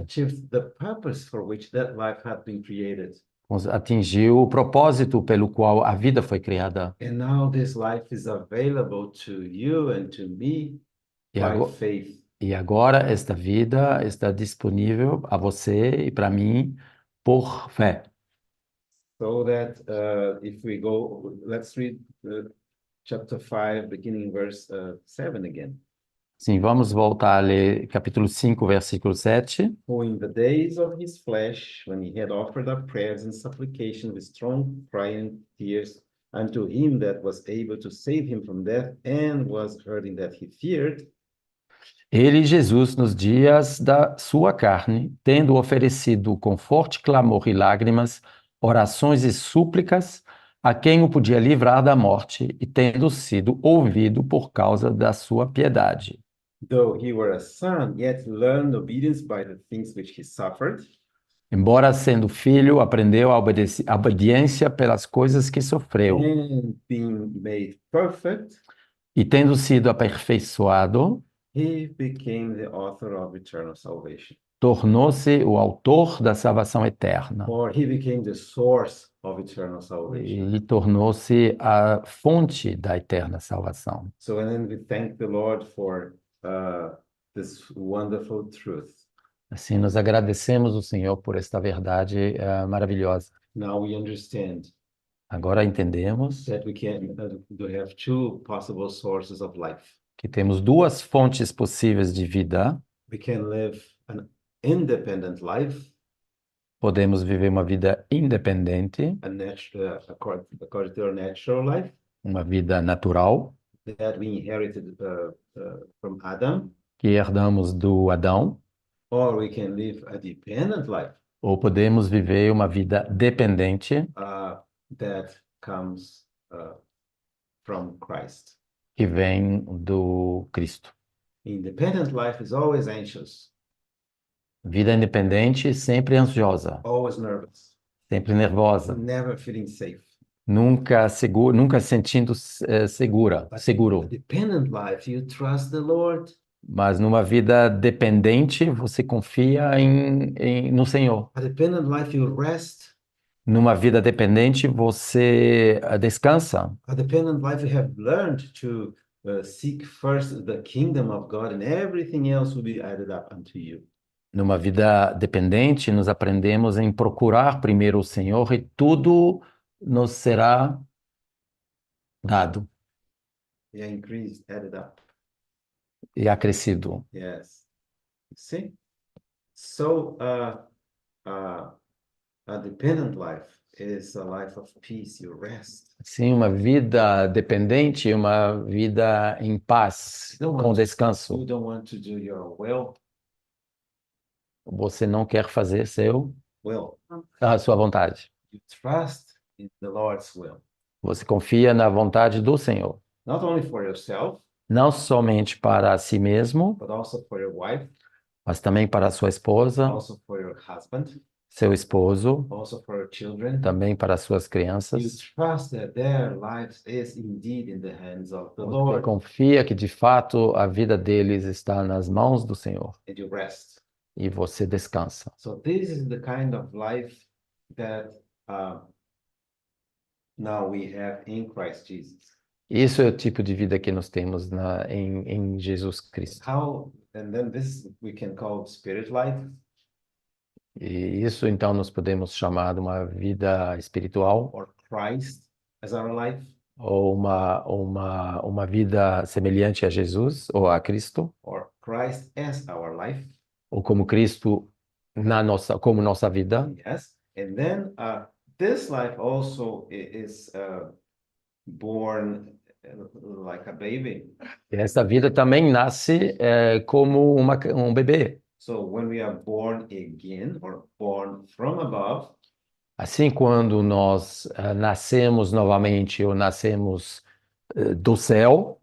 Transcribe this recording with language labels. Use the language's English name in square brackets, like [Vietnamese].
[English] achieved the purpose for which that life had been created. [Portuguese] atingiu o propósito pelo qual a vida foi criada. [English] And now this life is available to you and to me [Portuguese] E [English] by [Portuguese] agora, [English] faith. [Portuguese] e agora esta vida está disponível a você e para mim por fé. [English] So that if we go, let's read chapter 5, beginning in verse 7 again. [Portuguese] Sim, vamos voltar a ler capítulo 5, versículo 7. [English] Who in the days of his flesh, when he had offered up prayers and supplication with strong cry and tears and to him that was able to save him from death and was hurting that he feared, [Portuguese] Ele, Jesus, nos dias da sua carne, tendo oferecido com forte clamor e lágrimas, orações e súplicas, a quem o podia livrar da morte, e tendo sido ouvido por causa da sua piedade. [English] though he were a son, yet learned obedience by the things which he suffered. [Portuguese] Embora sendo filho, aprendeu a obediência pelas coisas que sofreu, [English] And being made perfect, [Portuguese] e tendo sido aperfeiçoado, [English] he became the author of eternal salvation. [Portuguese] tornou-se o autor da salvação eterna. [English] Or he became the source of eternal salvation. [Portuguese] E tornou-se a fonte da eterna salvação. [English] So, and then we thank the Lord for this wonderful truth. [Portuguese] Assim, nós agradecemos o Senhor por esta verdade maravilhosa. [English] Now we understand [Portuguese] Agora entendemos [English] that we can have two possible sources of life. [Portuguese] que temos duas fontes possíveis de vida. [English] We can live an independent life, [Portuguese] Podemos viver uma vida independente, [English] according to our natural life [Portuguese] uma vida natural, [English] that we inherited from Adam, [Portuguese] que herdamos do Adão, [English] or we can live a dependent life [Portuguese] ou podemos viver uma vida dependente [English] that comes from Christ. [Portuguese] que vem do Cristo. [English] Independent life is always anxious, [Portuguese] Vida independente sempre ansiosa, [English] always nervous, [Portuguese] sempre nervosa, [English] never feeling safe. [Portuguese] nunca seguro, nunca sentindo seguro. [English] A dependent life, you trust the Lord. [Portuguese] Mas numa vida dependente, você confia no Senhor. [English] A dependent life, you rest. [Portuguese] Numa vida dependente, você descansa. [English] A dependent life, you have learned to seek first the kingdom of God, and everything else will be added up unto you. [Portuguese] Numa vida dependente, nos aprendemos em procurar primeiro o Senhor e tudo nos será dado [English] Yeah, increased, added up. [Portuguese] e acrescido. [English] Yes. See? So, a dependent life is a life of peace, you rest. [Portuguese] Sim, uma vida dependente, uma vida em paz, com descanso. [English] You don't want to do your will. [Portuguese] Você não quer fazer a sua vontade. [English] You trust in the Lord's will. [Portuguese] Você confia na vontade do Senhor. [English] Not only for yourself, [Portuguese] Não somente para si mesmo, [English] but also for your wife, [Portuguese] mas também para a sua esposa, [English] also for your husband, [Portuguese] seu esposo, [English] also for your children. [Portuguese] também para as suas [English] You [Portuguese] crianças. [English] trust that their lives is indeed in the hands of the [Portuguese] Você [English] Lord, [Portuguese] confia que de fato a vida deles está nas mãos do Senhor [English] and you rest. [Portuguese] e você descansa. [English] So this is the kind of life that now we have in Christ Jesus. [Portuguese] Isso é o tipo de vida que nós temos em Jesus Cristo. [English] And then this we can call spirit life, [Portuguese] E isso então nós podemos chamar de uma vida espiritual [English] or Christ as our life, [Portuguese] ou uma vida semelhante a Jesus ou a Cristo, [English] or Christ as our life. [Portuguese] ou como Cristo como nossa vida. [English] Yes. And then this life also is born like a baby. [Portuguese] E essa vida também nasce como um bebê. [English] So when we are born again or born from above, [Portuguese] Assim, quando nós nascemos novamente ou nascemos do céu,